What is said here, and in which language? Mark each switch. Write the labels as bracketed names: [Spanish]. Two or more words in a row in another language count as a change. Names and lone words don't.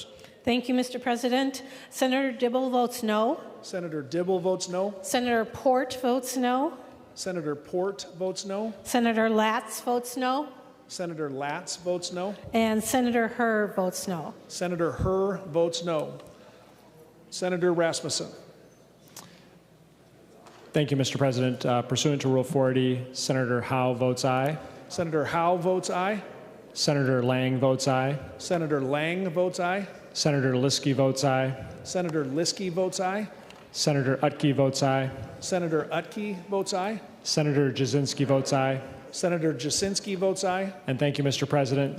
[English] Thank you, Mr. President. Senator Dibble votes no. Senator Dibble votes no. Senator Port votes no. Senator Port votes no. Senator Latz votes no. Senator Latz votes no. And Senator Herr votes no. Senator Herr votes no. Senator Rasmussen. Thank you, Mr. President. Pursuant to Rule 40, Senator Howe votes aye. Senator Howe votes aye. Senator Lang votes aye. Senator Lang votes aye. Senator Liskey votes aye. Senator Liskey votes aye. Senator Utke votes aye. Senator Utke votes aye. Senator Jasinski votes aye. Senator Jasinski votes aye. And thank you, Mr. President.